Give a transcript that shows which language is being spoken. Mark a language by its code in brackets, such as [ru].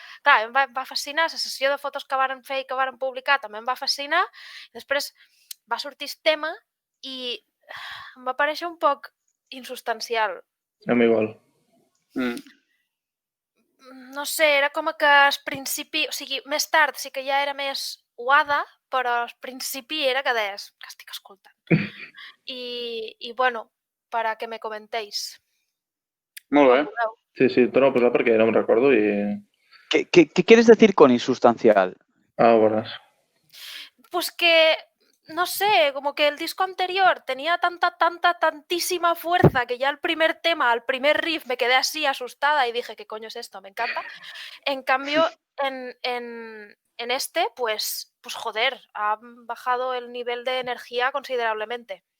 [ca] Clar, em va fascinar, la sessió de fotos que varen fer i que varen publicar també em va fascinar, i després va sortir el tema i em va parèixer un poc insubstancial. A mi igual. no sé, era com que al principi, o sigui, més tard sí que ja era més uada, però al principi era que deies, que estic escoltant. [es] I bueno, para que me comentéis. [ca] Molt bé. Quan vulgueu. Sí, torno a posar perquè no me'n recordo i... [es] ¿Qué quieres decir con insustancial? [ca] Ah, veuràs. [es] Pues que, no sé, como que el disco anterior tenía tantísima fuerza que ya el primer tema, el primer riff, me quedé así asustada y dije, ¿qué coño es esto? Me encanta. En cambio, en este, pues joder, ha bajado el nivel de energía considerablemente.